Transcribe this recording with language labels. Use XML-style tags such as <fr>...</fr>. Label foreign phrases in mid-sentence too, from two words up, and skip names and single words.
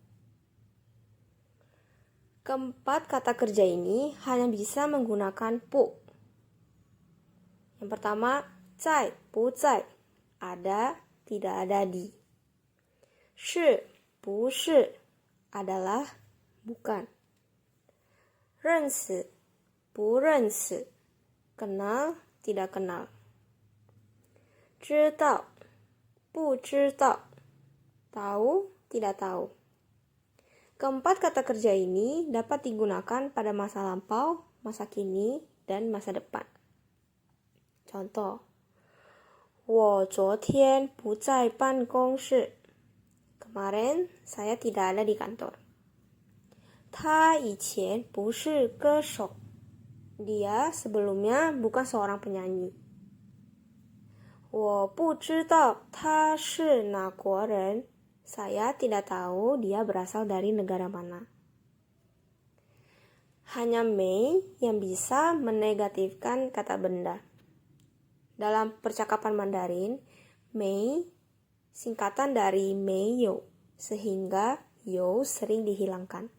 <id>Keempat kata kerja ini hanya bisa menggunakan Pu. Yang pertama,</id> <zh>在不在,</zh> <id>ada, tidak ada di.</id> <zh>是不是</zh> <id>adalah, bukan.</id> <zh>认识不认识</zh> <id>kenal, tidak kenal.</id> <zh>知道不知道</zh> <id>tahu, tidak tahu. Keempat kata kerja ini dapat digunakan pada masa lampau, masa kini, dan masa depan. Contoh,</id> <zh>我昨天不在办公室.</zh> <id>Kemarin saya tidak ada di kantor.</id> <zh>他以前不是歌手.</zh> <id>Dia sebelumnya bukan seorang penyanyi.</id> <zh>我不知道他是哪国人.</zh> <id>Saya tidak tahu dia berasal dari negara mana. Hanya Mei yang bisa menegatifkan kata benda. Dalam percakapan Mandarin, Mei singkatan dari</id> <zh>没有,</zh> <id>sehingga you sering dihilangkan.</id>